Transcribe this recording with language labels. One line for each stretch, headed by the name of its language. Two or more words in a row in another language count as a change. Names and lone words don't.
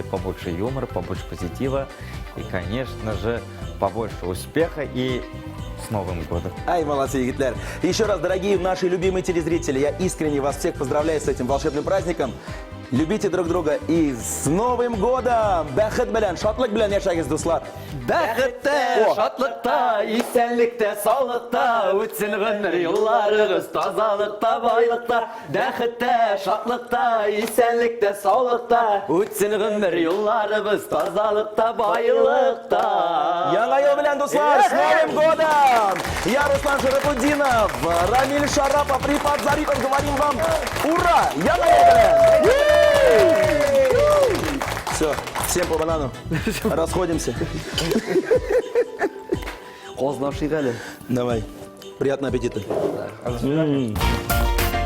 Russian: Побольше юмора, побольше позитива. И, конечно же, побольше успеха. И с Новым годом. Ай, молодцы, Егитлер. Еще раз, дорогие наши любимые телезрители, я искренне вас всех поздравляю с этим волшебным праздником. Любите друг друга и с Новым годом!
Tatar: Бәхет белән, шатлык белән яшәгез, дуслар! Бәхеттә, шатлыкта, исәнлектә, саулыкта, үтсен гомер юлларыгыз, тазалыкта, байлыкта. Бәхеттә, шатлыкта, исәнлектә, саулыкта, үтсен гомер юлларыгыз, тазалыкта, байлыкта. Яңа ел белән, дуслар,
Russian: с Новым годом! Я Руслан Шарафутдинов, Рамиль Шарапов, Рифат Зарипов, говорим вам ура!
Tatar: Яңа ел белән!
Russian: Все, всем по банану. Расходимся. Қозлап шиғалі. Давай. Приятного аппетита.